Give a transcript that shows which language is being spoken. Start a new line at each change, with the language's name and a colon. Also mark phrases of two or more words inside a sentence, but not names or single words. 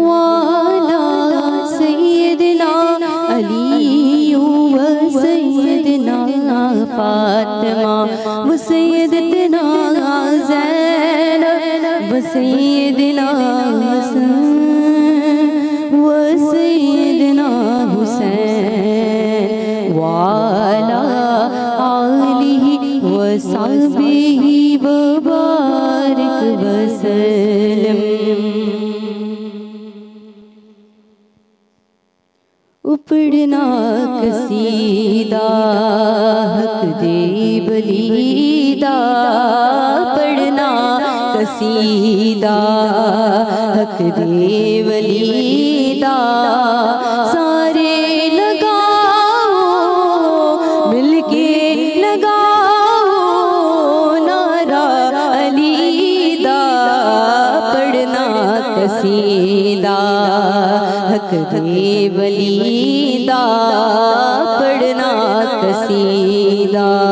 Arabic: على سيدنا علي وسيدنا فاطمة وسيدنا زينب وسيدنا حسن وسيدنا حسين وعلى آله وصحبه وبارك وسلم.
Punjabi: اپڑنا قصیدہ حق دے بلیدا, پڑھنا قصیدہ حق دے بلیدا، سارے لگاؤ مل کے لگاؤ نعرہ علیدا، پڑھنا قصیدہ حق دے ولیدا، پڑھنا قصیدہ हक दे वलीदा, पढ़ना कसीदा।